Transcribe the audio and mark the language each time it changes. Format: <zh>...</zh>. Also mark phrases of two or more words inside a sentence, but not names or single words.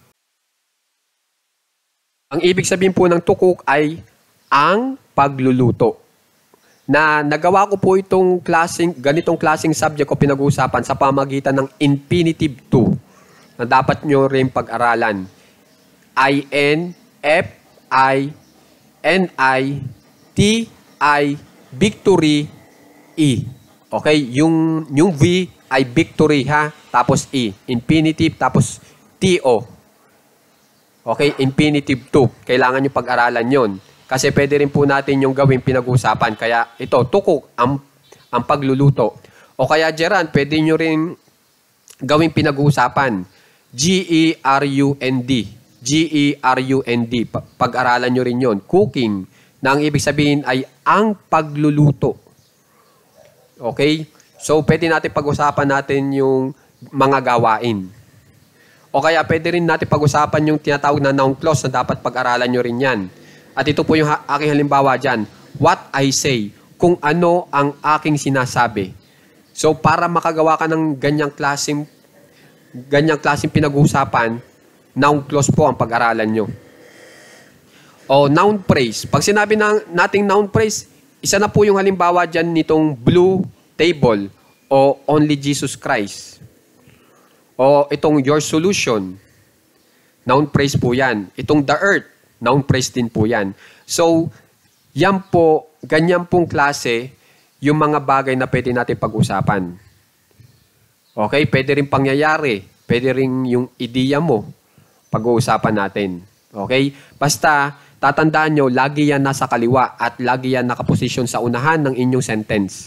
<tl>Ang ibig sabihin po ng</tl> <en>to cook</en> <tl>ay ang pagluluto. Na nagawa ko po itong ganitong klaseng subject ko pinag-uusapan sa pamagitan ng</tl> <en>infinitive to</en> <tl>na dapat nyo rin pag-aralan.</tl> <en>I-N, F-I, N-I, T-I, victory, E. Okay?</en> <tl>Yung V ay victory ha, tapos E. Infinitive, tapos T-O. Okay?</tl> <en>Infinitive to.</en> <tl>Kailangan nyo pag-aralan yon. Kasi pwede rin po natin yung gawing pinag-usapan. Kaya ito, tukok, ang pagluluto. O kaya, Geran, pwede nyo rin gawing pinag-usapan.</tl> <en>G-E-R-U-N-D. G-E-R-U-N-D.</en> <tl>Pag-aralan nyo rin yon. Cooking, na ang ibig sabihin ay ang pagluluto. Okay? So, pwede natin pag-usapan natin yung mga gawain. O kaya, pwede rin natin pag-usapan yung tinatawag na</tl> <en>noun clause</en> <tl>na dapat pag-aralan nyo rin yan. At ito po yung aking halimbawa dyan.</tl> <en>What I say.</en> <tl>Kung ano ang aking sinasabi. So, para makagawa ka ng ganyang klaseng pinag-uusapan,</tl> <en>noun clause</en> <tl>po ang pag-aralan nyo.</tl> <en>O noun phrase.</en> <tl>Pag sinabi nating</tl> <en>noun phrase,</en> <tl>isa na po yung halimbawa dyan nitong</tl> <en>blue table</en> <tl>o</tl> <en>only Jesus Christ.</en> <tl>O itong</tl> <en>your solution. Noun phrase</en> <tl>po yan. Itong</tl> <en>the earth. Noun phrase</en> <tl>din po yan. So, yan po, ganyan pong klase yung mga bagay na pwede natin pag-usapan. Okay? Pwede rin pangyayari. Pwede rin yung ideya mo pag-uusapan natin. Okay? Basta, tatandaan nyo, lagi yan nasa kaliwa at lagi yan nakaposisyon sa unahan ng inyong sentence.</tl>